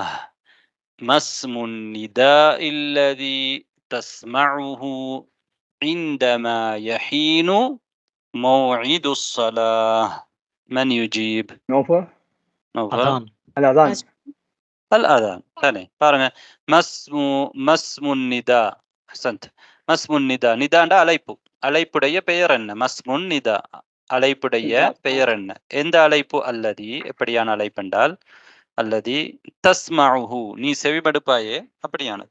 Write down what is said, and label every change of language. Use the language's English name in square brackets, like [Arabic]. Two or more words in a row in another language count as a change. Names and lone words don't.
[Arabic] ما اسم النداء الذي تسمعه عندما يحين موعد الصلاة؟ من يجيب؟ نوفل. أذان. الأذان. الأذان. ثاني பாருங்க. اسم النداء. أحسنت. اسم النداء. [Tamil] நிதாண்டா அழைப்பு. அழைப்புடைய பெயர் என்ன? [Arabic] اسم النداء [Tamil] அழைப்புடைய பெயர் என்ன? எந்த அழைப்பு? அல்லதி எப்படியான அழைப்பு என்றால் [Arabic] الذي تسمعه [Tamil] நீ செவிமடுப்பாயே அப்படியானது.